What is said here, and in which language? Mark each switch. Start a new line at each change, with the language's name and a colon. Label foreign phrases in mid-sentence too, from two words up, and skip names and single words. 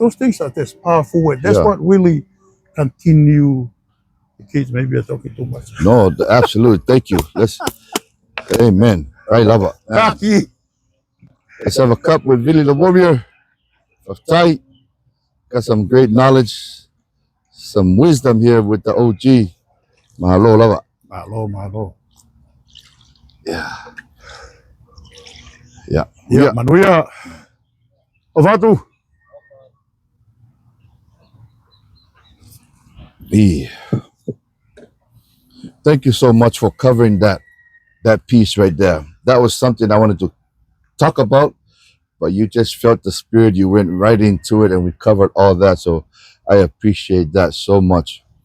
English: Those things are just powerful. And that's what really continue the kids. Maybe I'm talking too much. No, absolutely. Thank you. Amen. I love it. Let's have a cup with Vili the warrior of Thai. Got some great knowledge, some wisdom here with the OG.
Hawaiian: Mahalo, lava. Mahalo.
English: Yeah.
Samoan: Manuia. Ovatu.
English: Thank you so much for covering that piece right there. That was something I wanted to talk about, but you just felt the spirit. You went right into it, and we covered all that. So I appreciate that so much.